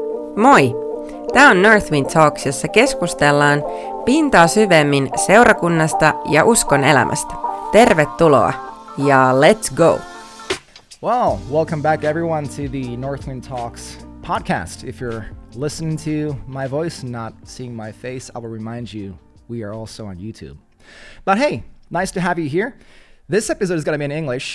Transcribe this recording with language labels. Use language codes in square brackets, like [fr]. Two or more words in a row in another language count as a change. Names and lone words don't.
[fi] Moi! Tämä on Northwind Talks, jossa keskustellaan pintaa syvemmin seurakunnasta ja uskon elämästä. Tervetuloa ja [en] let's go! Well, welcome back everyone to the Northwind Talks podcast. If you're listening to my voice and not seeing my face, I will remind you we are also on YouTube. But hey, nice to have you here. This episode is going to be in English.